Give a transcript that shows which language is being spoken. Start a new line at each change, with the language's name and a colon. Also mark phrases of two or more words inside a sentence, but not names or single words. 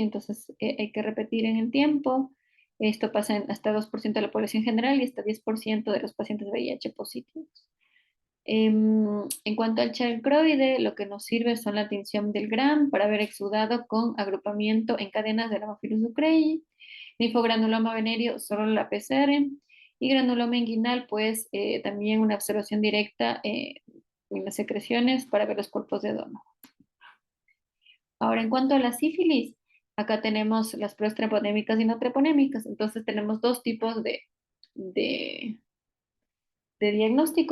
Spanish: Entonces hay que repetir en el tiempo. Esto pasa en hasta 2% de la población general y hasta 10% de los pacientes VIH positivos. En cuanto al chancroide, lo que nos sirve son la tinción del Gram para ver exudado con agrupamiento en cadenas del Haemophilus ducreyi, linfogranuloma venéreo, solo la PCR, y granuloma inguinal, pues también una observación directa en las secreciones para ver los cuerpos de Dono. Ahora, en cuanto a la sífilis, acá tenemos las pruebas treponémicas y no treponémicas, entonces tenemos dos tipos de de diagnóstico.